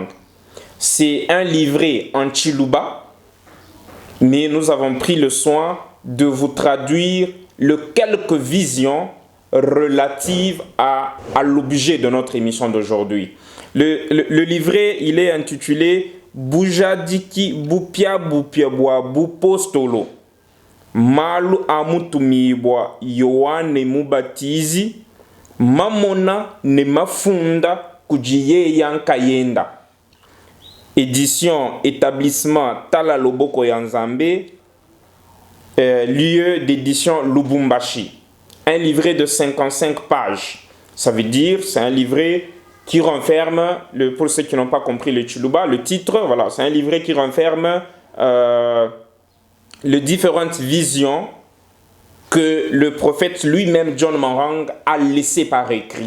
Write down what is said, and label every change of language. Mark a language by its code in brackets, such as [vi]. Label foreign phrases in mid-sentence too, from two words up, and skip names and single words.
[fr] C'est un livret en Chiluba, mais nous avons pris le soin de vous traduire quelques visions relatives à l'objet de notre émission d'aujourd'hui. Le livret, il est intitulé Bujadiki Bupia Bupiabwa Bupostolo Malu Amutumibwa Yohane Mubatizi Mamona Nemafunda Kujiye Yankayenda. Édition Établissement Tala Loboko Yanzambe, lieu d'édition Lubumbashi. Un livret de 55 pages. Ça veut dire, c'est un livret qui renferme, pour ceux qui n'ont pas compris le Chiluba, le titre, voilà, c'est un livret qui renferme les différentes visions que le prophète lui-même, John Marang, a laissées par écrit.